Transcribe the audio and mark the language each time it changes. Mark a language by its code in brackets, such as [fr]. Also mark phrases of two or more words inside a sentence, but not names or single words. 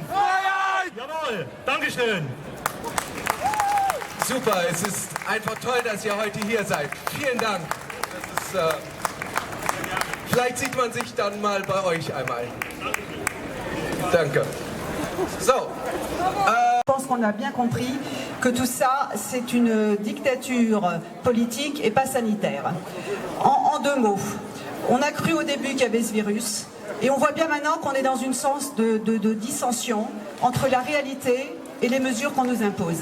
[de] Freiheit! Jawohl! Dankeschön! Super, es ist einfach toll, dass ihr heute hier seid. Vielen Dank. Das ist, vielleicht sieht man sich dann mal bei euch einmal. Danke. So. [fr] Je pense qu'on a bien compris que tout ça, c'est une dictature politique et pas sanitaire. En 2 mots, on a cru au début qu'il y avait ce virus et on voit bien maintenant qu'on est dans une sens de dissension entre la réalité et les mesures qu'on nous impose.